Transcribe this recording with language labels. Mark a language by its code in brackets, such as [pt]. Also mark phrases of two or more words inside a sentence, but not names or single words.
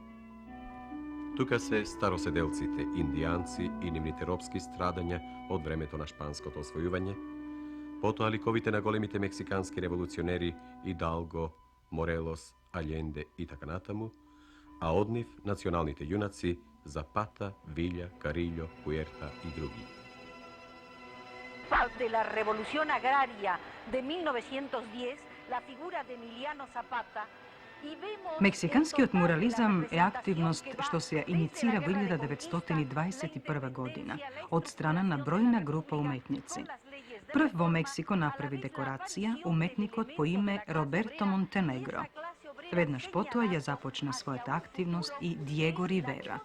[mk] Тука се староседелците, индијанци и нивните робски страдања од времето на шпанското освојување, потоа ликовите на големите мексикански револуционери Идалго, Морелос, Аљенде и така натаму, а од нив националните јунаци Запата, Вилја, Карилјо, Пуерта и други. [es] De la Revolución Agraria de 1910, la figura de Emiliano Zapata. [mk] Мексиканскиот мурализам е активност што се иницира во 1921 година од страна на бројна група уметници. Прв во Мексико направи декорација уметникот по име Роберто Монтенегро. Веднаш потоа ја започна својата активност и Диего Ривера.